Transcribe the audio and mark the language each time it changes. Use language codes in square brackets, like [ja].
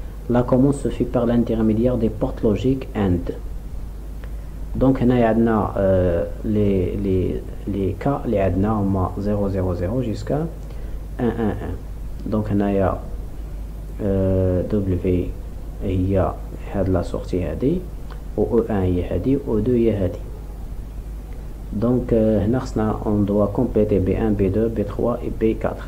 [fr] La commande se fait par l'intermédiaire des portes logiques AND. Donc on a les cas, les ADNA 0, 0, 0 jusqu'à 1, 1, 1. Donc on a [ar] W هي هاد [fr] la sortie [ar] هادي و E1 هي هادي و E2 هي هادي. [fr] Donc [ar] هنا خصنا [fr] on doit compléter B1, B2, B3 et B4.